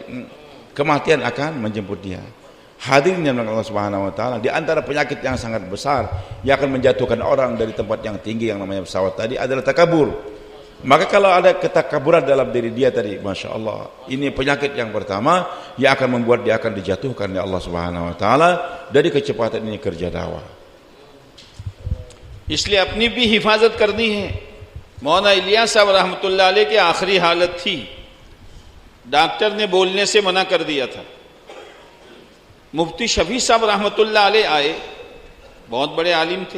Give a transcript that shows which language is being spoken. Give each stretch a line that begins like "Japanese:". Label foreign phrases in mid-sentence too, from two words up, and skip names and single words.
Indonesian: Kematian akan menjemput dia. Hadirin yang Allah
Arabic: سبحانه وتعالى,
Indonesian: di antara penyakit yang sangat besar yang akan menjatuhkan orang dari tempat yang tinggi yang namanya pesawat tadi adalah takabur. Maka kalau ada ketakaburan dalam diri dia tadi,
Arabic: ما شاء الله,
Indonesian: ini penyakit yang pertama yang akan membuat dia akan dijatuhkan oleh Allah
Arabic: سبحانه وتعالى
Indonesian: dari kecepatan ini kerja dakwah.
Hindi: इसलिए अपनी भी हिफाजत करनी है। मौलाना इलियास साहब
Arabic: رحمة الله عليه
Hindi: की आखिरी हालत थी, डॉक्टर ने बोलने से मना कर दिया था। मुफ्ती शफी साहब
Arabic: رحمة الله عليه
Hindi: आए, बहुत बड़े आलिम थे।